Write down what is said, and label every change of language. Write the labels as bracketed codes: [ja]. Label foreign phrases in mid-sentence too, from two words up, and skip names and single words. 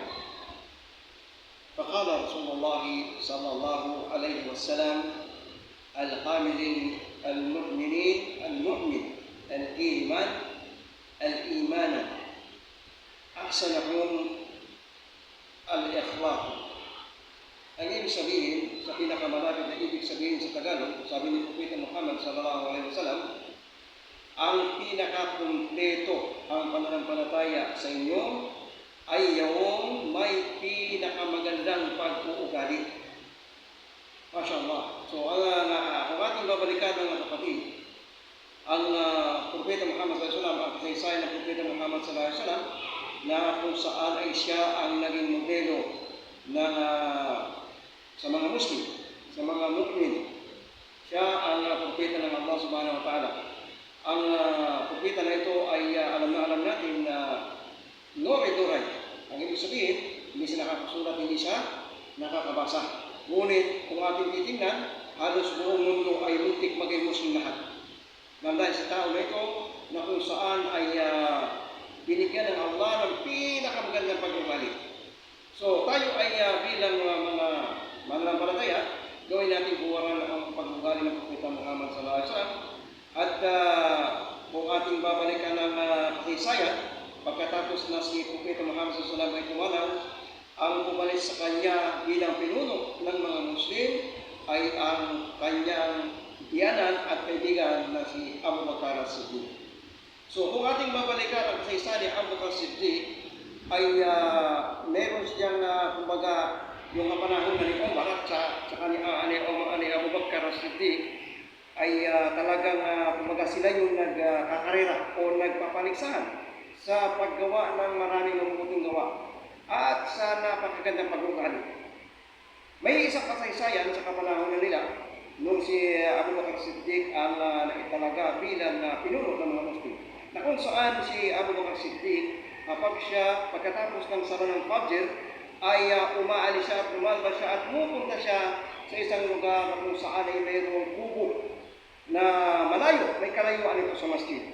[ar] فقال رسول الله صلى الله عليه وسلم: القامل المؤمن الإيمان أحسنهم الإخلاق. [tl] Ang ibig sabihin, sa pinakamalapit na ibig sabihin sa Tagalog, sabi ni Propeta Muhammad [ar] صلى الله عليه وسلم, [tl] ang pinakakumpleto ang pananampalataya sa inyo ay yung may pinakamagandang pag-uugali. [ar] ما شاء الله. [tl] So, kung ating babalikan ng kapatid, ang Propeta Muhammad [ar] صلى الله عليه وسلم, [tl] ang kasaysayan ng Propeta Muhammad [ar] صلى الله عليه وسلم, [tl] na kung saan ay siya ang naging modelo ng sa mga Muslim, sa mga mu'min. Siya ang propeta ng Allah [ar] سبحانه وتعالى. [tl] Ang propeta na ito ay alam natin na no-reduray. Ang ibig sabihin, hindi siya nakakasulat, hindi siya nakakabasa. Ngunit kung ating titingnan, halos buong mundo ay muntik maging Muslim lahat. Dahil sa tao na ito, na kung saan ay binigyan ng Allah ng pinakamagandang pag-ugali. So, tayo ay bilang mga mananampalataya, gawin natin buwaran ang pag-ugali ng Propeta Muhammad [ar] صلى الله عليه وسلم. [tl] At kung ating babalikan ng kasaysayan, pagkatapos na si Propeta Muhammad [ar] صلى الله عليه وسلم [tl] ay tumanaw, ang umalis sa kanya bilang pinuno ng mga Muslim ay ang kanyang tiyanan at kaibigan na si Abu Bakr as-Siddiq. So, kung ating babalikan ang kasaysayan ni Abu Bakr as-Siddiq, ay meron siyang kumbaga yung panahon na ni Umar at saka ni Abu Bakr as-Siddiq ay talagang kumbaga sila yung nagkakarera o nagpapaligsahan sa paggawa ng maraming mabubuting gawa at sa napakagandang pag-uugali. May isang kasaysayan sa kapanahon na nila nung si Abu Bakr as-Siddiq ang naitalaga bilang pinuno ng mga Muslim, na kung saan si Abu Bakr as-Siddiq kapag siya, pagkatapos ng sara ng Fajr, ay umaalis siya at lumalabas siya at pupunta siya sa isang lugar kung saan ay mayroong kubo na malayo, may kalayuan ito sa masjid.